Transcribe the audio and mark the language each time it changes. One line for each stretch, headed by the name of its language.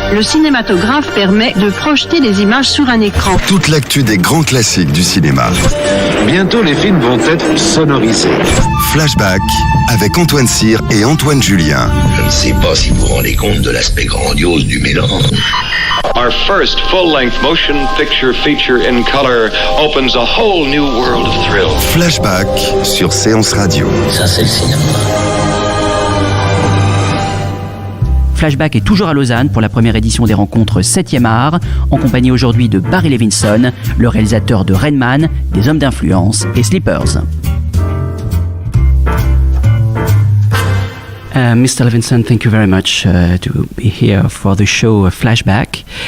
French: Le cinématographe permet de projeter des images sur un écran. Toute l'actu des grands classiques du cinéma. Bientôt, les films vont être sonorisés. Flashback avec Antoine Cyr et Antoine Julien. Je ne sais pas si vous vous rendez compte de l'aspect grandiose du mélange.
English: Our first full-length motion picture feature in color opens a whole new world of thrill.
French: Flashback sur Séance Radio. Ça, c'est le cinéma. Flashback est toujours à Lausanne pour la première édition des rencontres 7e art, en compagnie aujourd'hui de Barry Levinson, le réalisateur de Rain Man, des Hommes d'influence et Sleepers.
English: Mr. Levinson, thank you very much to be here for the show Flashback.